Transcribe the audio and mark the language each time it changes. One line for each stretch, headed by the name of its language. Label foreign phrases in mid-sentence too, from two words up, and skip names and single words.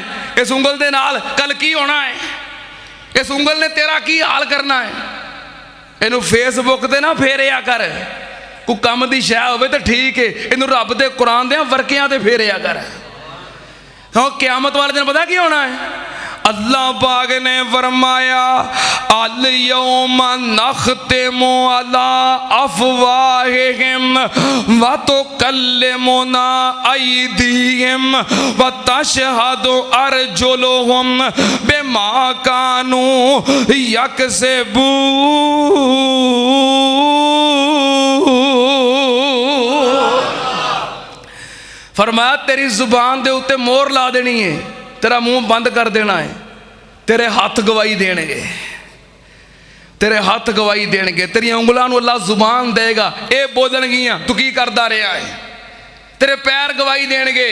Punjabi: اس انگل دے نال کل کی ہونا ہے، اس انگل نے تیرا کی حال کرنا ہے. اینوں فیس بک تے نہ پھیریا کر، کوئی کم دی شے ہووے تاں ٹھیک ہے، اینوں رب دے قرآن دے ورقیاں تے پھیریا کر. ہاں قیامت والے دن پتہ کی ہونا ہے، اللہ پاک نے فرمایا
Arabic: اليوم نختم على أفواههم وتكلمنا أيديهم وتشهد أرجلهم بما كانوا يكسبون.
Punjabi: فرمایا تیری زبان دے اتے مہر لا دینی ہے، تیرا منہ بند کر دینا ہے، تیرے ہتھ گواہی دین گے، تیرے ہتھ گواہی دین گے، تیری انگلاں نوں اللہ زبان دے گا، ایہہ بولن گیاں توں کی کردا رہا ہے، تیرے پیر گواہی دین گے.